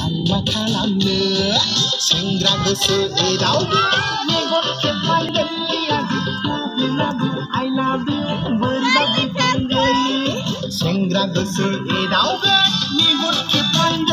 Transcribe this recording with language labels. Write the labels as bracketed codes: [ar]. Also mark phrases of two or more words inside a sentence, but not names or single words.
[brx] मा खालामनो सेंग्रा गोसो एदावदो मेगन खेबबाय [en] I love you [brx] बोरैबा बुंफ्लांगोन सेंग्रा गोसो एदावदो मेगन खेबबाय